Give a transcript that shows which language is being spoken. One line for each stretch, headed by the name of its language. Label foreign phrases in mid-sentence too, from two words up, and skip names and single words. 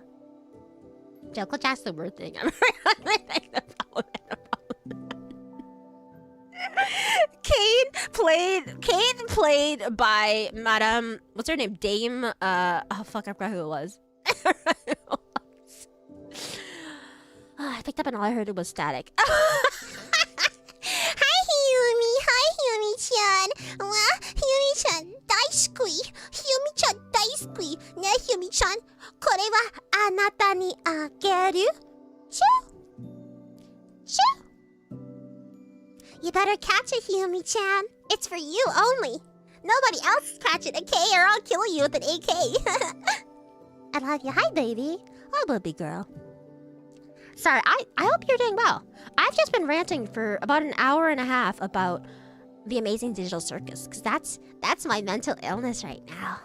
English: Jellicle Jack's the word thing. I'm Kane played by Madame, what's her name? Dame, oh fuck, I forgot who it was. I picked up and all I heard was static. Hi, Hiyumi-chan.
Japanese: Hiyumi-chan, daisuki. Hiyumi-chan, daisuki. Ne, Hiyumi-chan. これはあなたにあげる?
English: You better catch it, Hiyumi-chan. It's for you only. Nobody else catch it, okay? Or I'll kill you with an AK. I love you. Hi, baby. Hi, baby girl. Sorry, I hope you're doing well. I've just been ranting for about an hour and a half about the amazing digital circus, because that's my mental illness right now.